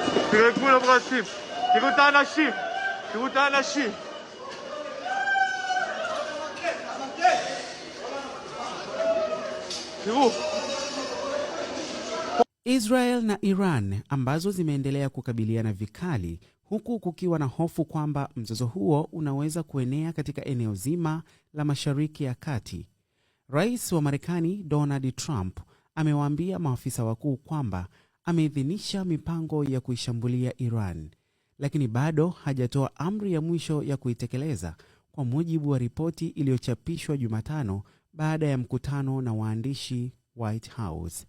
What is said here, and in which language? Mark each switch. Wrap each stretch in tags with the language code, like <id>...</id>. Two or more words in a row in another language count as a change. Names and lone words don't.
<he>תרגעו לברסים, תראו את האנשים, תראו את האנשים. תראו.</he> <sw>Israel na Iran ambazo zimeendelea kukabiliana vikali, huku kukiwa na hofu kwamba mzozo huo unaweza kuenea katika eneo zima la Mashariki ya Kati. Rais wa Marekani Donald Trump amewaambia maafisa wakuu kwamba ameidhinisha mipango ya kuishambulia Iran, lakini bado hajatoa amri ya mwisho ya kuitekeleza, kwa mujibu wa ripoti iliyochapishwa Jumatano baada ya mkutano na waandishi White House.</sw>